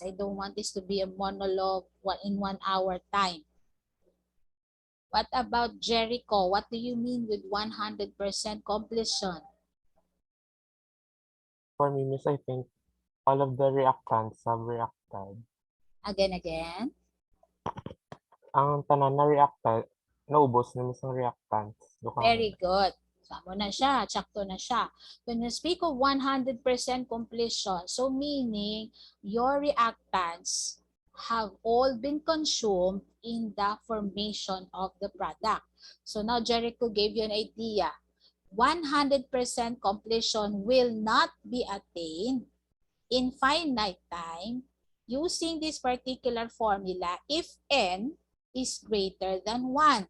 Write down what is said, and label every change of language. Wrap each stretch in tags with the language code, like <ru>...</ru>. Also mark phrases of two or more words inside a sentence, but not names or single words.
<en>I don't want this to be a monologue in 1 hour time. What about Jericho? What do you mean with 100% completion? For me, Miss, I think all of the reactants have reacted. Again.</en> <hil>Ang tanan na reactant, naubos na Miss ang reactants.</hil> <en>Very good.</en> <hil>Samo na siya, tsakto na siya.</hil> <en>When you speak of 100% completion, so meaning your reactants have all been consumed in the formation of the product. So now Jericho gave you an idea. 100% completion will not be attained in finite time using this particular formula if n is greater than 1.</en>